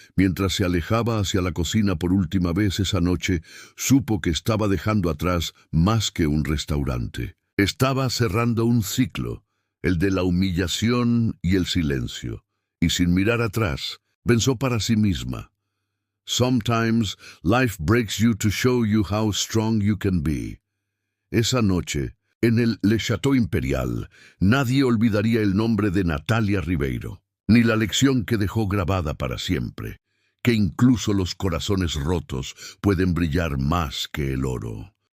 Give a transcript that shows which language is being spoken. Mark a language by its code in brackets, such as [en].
[es] Mientras se alejaba hacia la cocina por última vez esa noche, supo que estaba dejando atrás más que un restaurante. Estaba cerrando un ciclo, el de la humillación y el silencio. Y sin mirar atrás, pensó para sí misma. [en] Sometimes life breaks you to show you how strong you can be. [es] Esa noche, en el Le Château Imperial, nadie olvidaría el nombre de Natalia Ribeiro, ni la lección que dejó grabada para siempre, que incluso los corazones rotos pueden brillar más que el oro.